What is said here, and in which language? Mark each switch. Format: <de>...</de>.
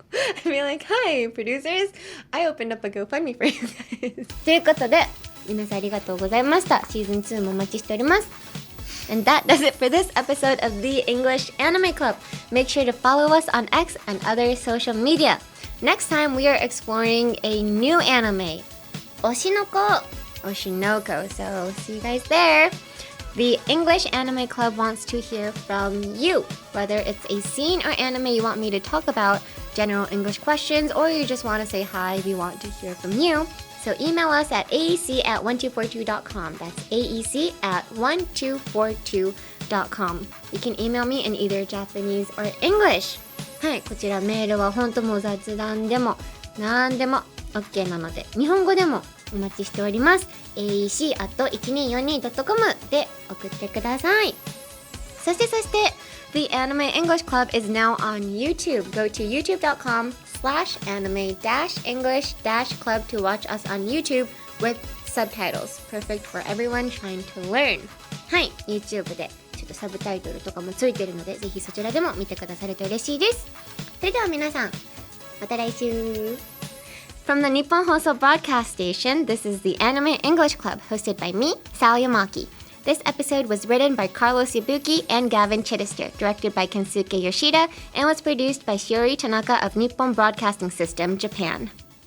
<en>I'd be like, "Hi, producers, I opened up a GoFundMe for you guys."</en> <ja>ということで、皆さんありがとうございました。シーズン2もお待ちしております。</ja> <en>And that does it for this episode of the English Anime Club. Make sure to follow us on X and other social media. Next time we are exploring a new anime, Oshinoko. So see you guys there. The English Anime Club wants to hear from you, whether it's a scene or anime you want me to talk about, general English questions, or you just want to say hi, we want to hear from you. So email us at aec@1242.com. That's aec@1242.com. You can email me in either Japanese or English.</en> <ja>はい、こちらメールは本当もう雑談でも何でも OK なので、日本語でもお待ちしております。 aec@1242.com で送ってください。そして、</ja> <en>The Anime English Club is now on YouTube. Go to youtube.com/anime-english-club to watch us on YouTube with subtitles. Perfect for everyone trying to learn.</en> <ja>はい、YouTube でちょっとサブタイトルとかもついてるので、ぜひそちらでも見てくださると嬉しいです。それでは皆さん、また来週。</ja> <en>From the Nippon Broadcasting System, this is the Anime English Club, hosted by me, Sal Amaki. This episode was written by Carlos Yabuki and Gavin Chittister, directed by Kensuke Yoshida, and was produced by Shiori Tanaka of Nippon Broadcasting System, Japan.</en>